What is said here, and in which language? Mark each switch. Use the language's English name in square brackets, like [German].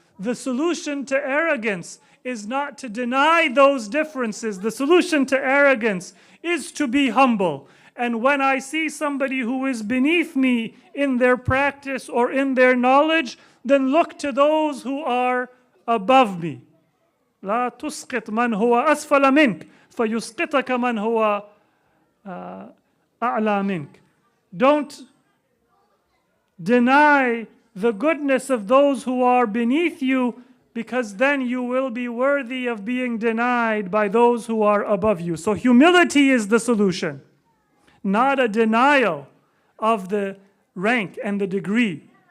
[English] The solution to arrogance is not to deny those differences. The solution to arrogance is to be humble. And when I see somebody who is beneath me in their practice or in their knowledge, then look to those who are above me. [Arabic] لا تسقط من هو أسفل منك فيسقطك من هو أعلى منك. [English] Don't deny the goodness of those who are beneath you, because then you will be worthy of being denied by those who are above you. So humility is the solution, not a denial of the rank and the degree.